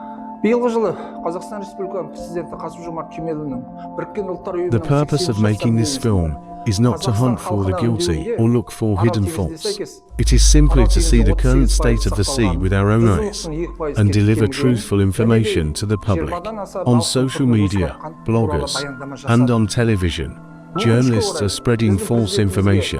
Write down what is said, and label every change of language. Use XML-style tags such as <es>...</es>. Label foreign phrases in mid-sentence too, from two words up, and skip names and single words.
<kk>Биылғы жылы Қазақстан Республикасының президенті Қасым-Жомарт Кемелұлының Біріккен Ұлттар Ұйымының</kk> <en>The purpose of making this film is not to hunt for the guilty or look for hidden faults. It is simply to see the current state of the sea with our own eyes and deliver truthful information to the public. On social media, bloggers, and on television, journalists are spreading false information.</en>